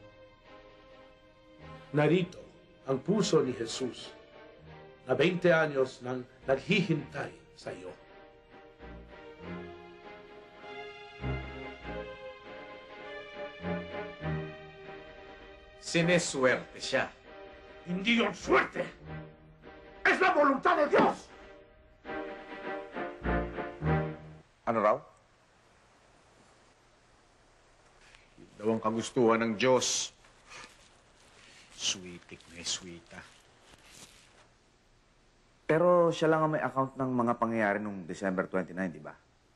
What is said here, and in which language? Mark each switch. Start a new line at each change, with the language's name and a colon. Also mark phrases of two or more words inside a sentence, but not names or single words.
Filipino: Narito ang puso ni Jesus na 20 anyos nang naghihintay sa iyo. Sineswerte siya. Hindi yon suerte.
Spanish: Es la voluntad de Dios.
Filipino: Ano raw? Yun daw ang kagustuhan ng Diyos. Sweetik na sweeta. Pero siya lang ang may account ng mga pangyayari noong December 29, di ba?